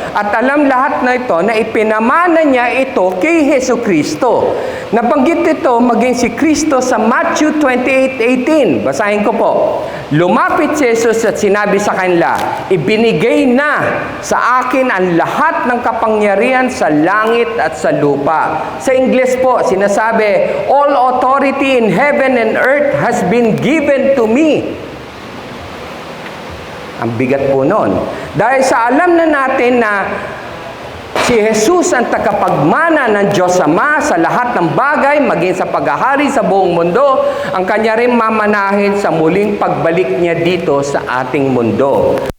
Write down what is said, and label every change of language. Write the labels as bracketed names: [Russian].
[Filipino] At alam lahat na ito na ipinamana niya ito kay Hesus Kristo. Nabanggit ito maging si Kristo sa Matthew 28:18. Basahin ko po. Lumapit si Jesus at sinabi sa kanila, ibinigay na sa akin ang lahat ng kapangyarihan sa langit at sa lupa. Sa Ingles po, sinasabi, [English] all authority in heaven and earth has been given to me. [Filipino] Ang bigat po nun. Dahil sa alam na natin na si Jesus ang tagapagmana ng Diyos Ama sa lahat ng bagay, maging sa paghahari sa buong mundo, ang kanya rin mamanahin sa muling pagbalik niya dito sa ating mundo.